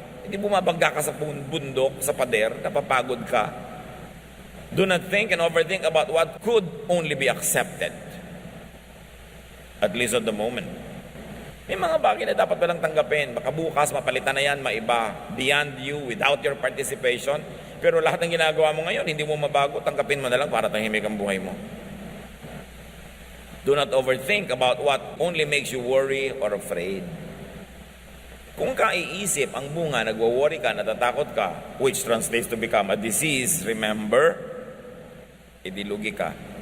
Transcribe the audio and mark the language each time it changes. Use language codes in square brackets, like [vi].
[tl] Hindi bumabangga ka sa bundok, sa pader, napapagod ka. [en] Do not think and overthink about what could only be accepted. At least at the moment. [tl] May mga bagay na dapat walang tanggapin. Baka bukas, mapalitan na yan, maiba, [en] beyond you, without your participation. [tl] Pero lahat ng ginagawa mo ngayon, hindi mo mabago, tanggapin mo na lang para tahimik ang buhay mo. [en] Do not overthink about what only makes you worry or afraid. [tl] Kung kaiisip ang bunga, nagwo-worry ka, natatakot ka, [en] which translates to become a disease, remember, [tl] idilugi ka.